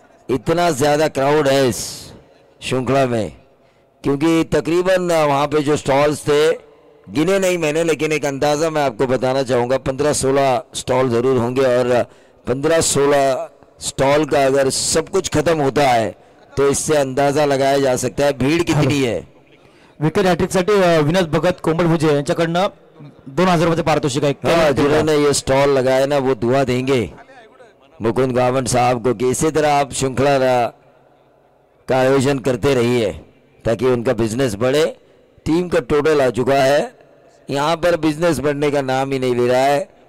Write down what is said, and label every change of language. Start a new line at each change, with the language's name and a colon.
Hindi: इतना ज्यादा क्राउड है इस श्रृंखला में, क्योंकि तकरीबन वहां पे जो स्टॉल्स थे गिने नहीं मैंने, लेकिन एक अंदाजा मैं आपको बताना चाहूंगा, 15-16 स्टॉल जरूर होंगे। और 15-16 स्टॉल का अगर सब कुछ खत्म होता है तो इससे अंदाजा लगाया जा सकता है भीड़ कितनी है।
Marathi: विकेट हॅट्रिकसाठी विनाश भगत कोंबडभुजे यांच्याकडनं 2000 रुपये पारितोषिक आहे।
Hindi: हाँ, जिन्होंने ये स्टॉल लगाया ना वो दुआ देंगे मुकुंद गावंड साहब को कि इसी तरह आप श्रृंखला का आयोजन करते रहिए ताकि उनका बिजनेस बढ़े। टीम का टोटल आ चुका है, यहाँ पर बिजनेस बढ़ने का नाम ही नहीं ले रहा है।